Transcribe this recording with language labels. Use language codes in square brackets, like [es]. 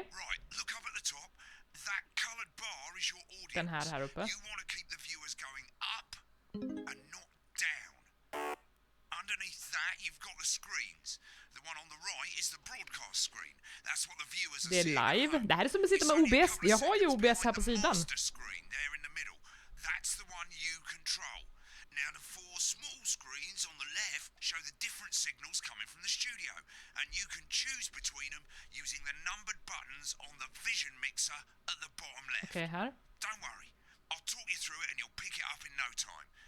[en] Right, look up at the top. That coloured bar is your audience. [sv] Den här uppe. [en] You want to keep the viewers going up and not down. Underneath that, you've got the screens. The one on the right is the broadcast screen. That's what the viewers are [sv] Det är [en] seeing at live. home. [sv] Det här är som att sitta med OBS. Jag har ju OBS här på sidan. [en] Screen there in the middle. That's the one you control. Now the four small screens on the left show the different signals coming from the studio, and you can choose between them using the numbered buttons on the vision mixer at the bottom left. [sv] Okej, här. [en] Don't worry, I'll talk you through it and you'll pick it up in no time.